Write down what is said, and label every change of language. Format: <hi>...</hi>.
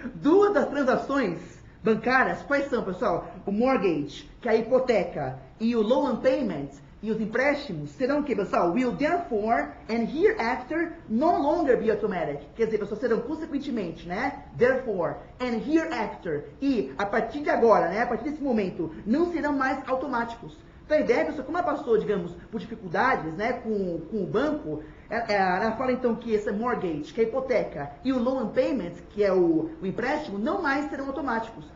<pt>Duas das transações bancárias, quais são, pessoal? O mortgage, que é a hipoteca, e o loan payment, e os empréstimos, serão o que, pessoal?</pt> <en>Will therefore and hereafter no longer be automatic.</en> <pt>Quer dizer, pessoal, serão consequentemente, né?</pt> <en>Therefore and hereafter.</en> <pt>E a partir de agora, né? A partir desse momento, não serão mais automáticos. Então a ideia, pessoal, como ela passou, digamos, por dificuldades, né, com o banco, ela fala então que esse mortgage, que é a hipoteca, e o loan payment, que é o empréstimo, não mais serão automáticos.</pt>